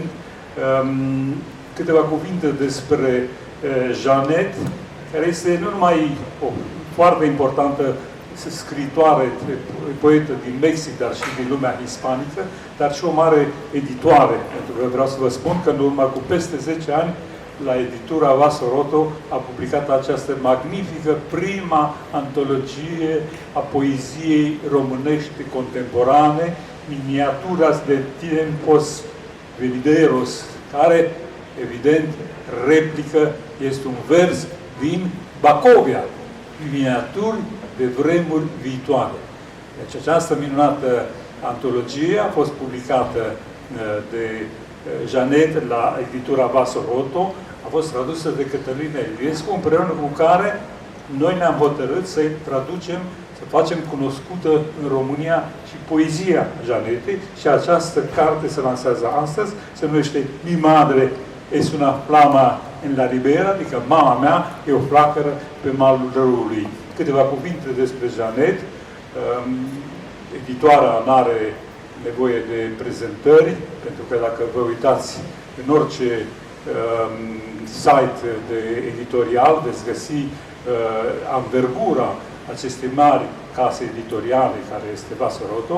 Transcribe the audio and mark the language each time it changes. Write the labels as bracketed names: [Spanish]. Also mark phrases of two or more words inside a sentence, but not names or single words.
[Romanian] Câteva cuvinte despre Jeannette, care este nu numai o foarte importantă scritoare, poetă din Mexic, dar și din lumea hispanică, dar și o mare editoare. Pentru că vreau să vă spun că în urmă cu peste 10 ani, la editura Vaso Roto a publicat această magnifică prima antologie a poeziei românești contemporane, [Spanish] Miniaturas de tiempos venideros, [Romanian] care, evident, replică, este un vers din Bacovia, miniaturi de vremuri viitoare. Deci această minunată antologie a fost publicată de Jeannette la editura Vaso Roto, a fost tradusă de Cătălina Iliescu, împreună cu care noi ne-am hotărât să-i traducem, să facem cunoscută în România și poezia Jeannettei, și această carte se lansează astăzi, se numește Mi madre es una flama en la ribera, adică mama mea e o flacără pe malul râului. Câteva cuvinte despre Jeannette. Editoarea nu are nevoie de prezentări, pentru că dacă vă uitați în orice site de editorial, veți găsi anvergura acestei mari case editoriale, care este Vaso Roto.